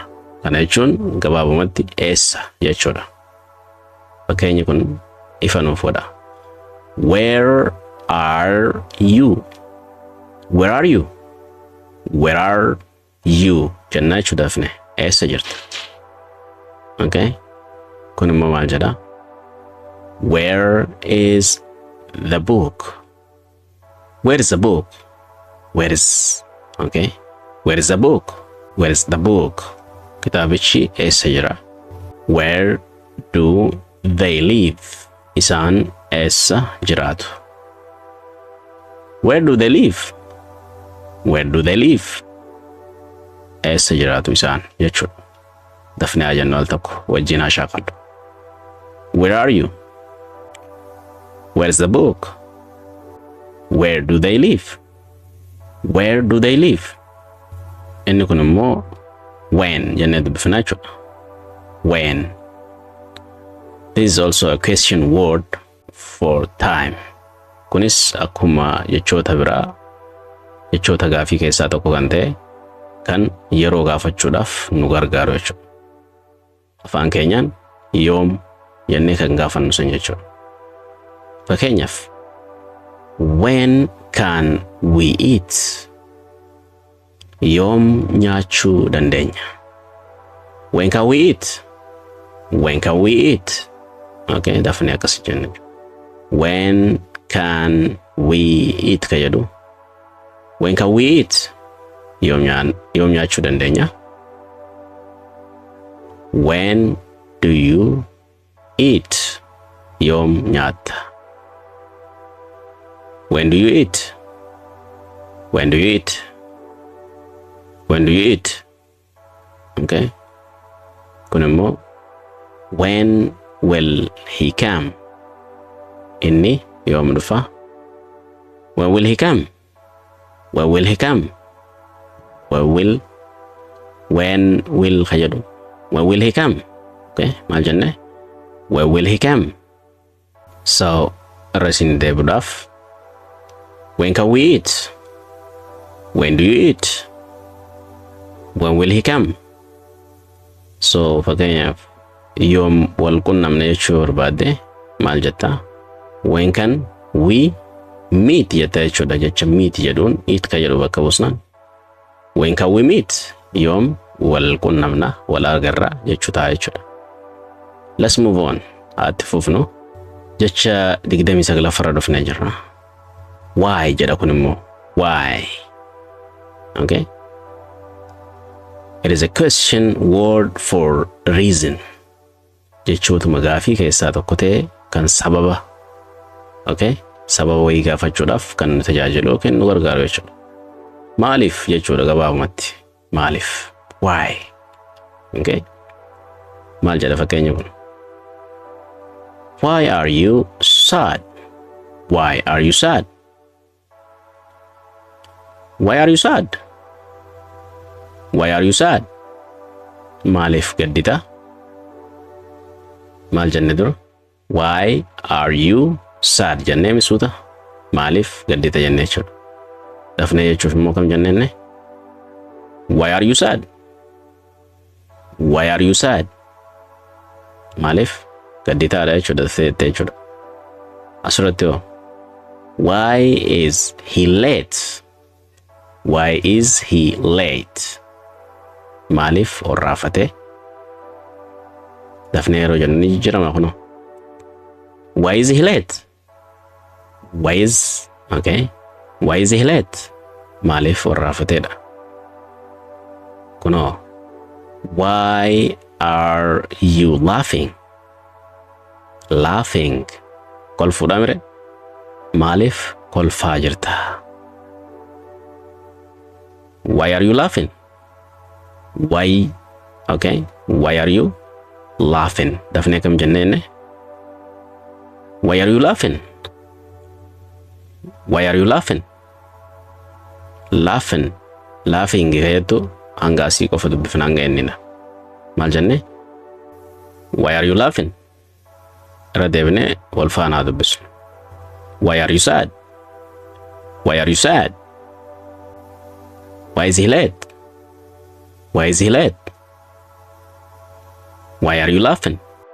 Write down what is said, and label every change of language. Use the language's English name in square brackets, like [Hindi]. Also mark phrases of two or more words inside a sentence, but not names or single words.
[Oromo] Kana jechuun gabaabumatti eessa jechuudha. Fakkeenyi kun ifa nuuf godha. [English] Where are you? Where are you? Where are you? [Oromo] Jennaa jechuudhaaf ne eessa jirta. Okay? Kun immoo maal jedha? [English] Where is the book? Where is the book? Where is, okay? Where is the book? Where is the book? [Oromo] Kitaabichi eessa jira? [English] Where do they live? [Oromo] Isaan eessa jiraatu? [English] Where do they live? Where do they live? [Oromo] Eessa jiraatu isaan jechuudha. Dafnee haa jennu al tokko wajjin haa shaakadhu. [English] Where are you? Where's the book? Where do they live? Where do they live? [Oromo] Inni kun immoo when jennee dubbifnaa jechuudha. [English] When. This is also a question word for time. [Oromo] Kunis akkuma jechoota biraa jechoota gaafii keessaa tokko kan ta'e kan yeroo gaafachuudhaaf nu gargaaru jechuudha. Afaan keenyaan yoom jennee kan gaafannu san jechuudha. [English] Fakkeenyaaf when can we eat? [Oromo] Yoom nyaachuu dandeenya? [English] When can we eat? When can we eat? [Oromo] Okay, dafnee akkas jenne. [English] When can we eat kayadu? When can we eat? [Oromo] Yoom nyaachuu dandeenya? [English] When do you eat? [Oromo] Yoom nyaata. [English] When do you eat? When do you eat? When do you eat? Okay. [Oromo] Kun immoo [English] when will he come? [Oromo] Inni yoom dhufa? [English] When will he come? When will he come? When will kayadu? When will he come? [Oromo] Okay, maal jenne? [English] When will he come? So [Oromo] rasin deebuudhaaf [English] when can we eat? When do you eat? When will he come? [Oromo] So fakkeenyaaf yoom wal qunnamne jechuu barbaadde maal jetta? [English] When can we meet [Oromo] jetta jechuudha. Jecha meet jedhuun eat ka jedhu bakka buusnaan. [English] When can we meet? [Oromo] Yoom wal qunnamna wal agarra jechuu ta'a jechuudha. [English] Let's move on. [Oromo] Atti fufnu jecha 29 farra dhufnee jirra. Why jedha kun immoo why? Okay. [English] It is a question word for reason. [Oromo] Jechootuma gaafii keessaa tokko ta'e kan sababa. Okay? Sababa wayii gaafachuudhaaf kan tajaajilu yookiin nu gargaaru jechuudha. Maaliif jechuudha gabaabumatti. Maaliif? Why? Okay? Maal jedha fakkeenya kun? [English] Why are you sad? Why are you sad? Why are you sad? Why are you sad? [Oromo] Maaliif gaddita? Maal jenne dura? [English] Why are you sad? [Oromo] Jennee misuuta. Maaliif gaddita jennee jechuudha. Dafnee jechuuf immoo kam jennee? [English] Why are you sad? Why are you sad? [Oromo] Maaliif gadditaadha jechuudha jechuudha. Asirratti hoo. [English] Why is he late? Why is he late? [Oromo] Maaliif ol raafate? Dafnee yeroo jennu ni jijjiirama kuno. [English] Why is he late? Okay. Why is he late? [Oromo] Maaliif ol raafateedha. Kuno. [English] Why are you laughing? Laughing. [Oromo] Kolfuudha mire. Maaliif kolfaa jirta? [English] Why are you laughing? Why? Okay. Why are you laughing? [Oromo] Dafnee kam jennee? [English] Why are you laughing? Why are you laughing? [Oromo] Laughing geetu hanga asii qofa dubbifna hanga ennina. Maal jenne? [English] Why are you laughing? [Oromo] Irra deebinee wal faanaa dubbisnu. [English] Why are you sad? Why are you sad? Why is he late? Why is he late? Why are you laughing?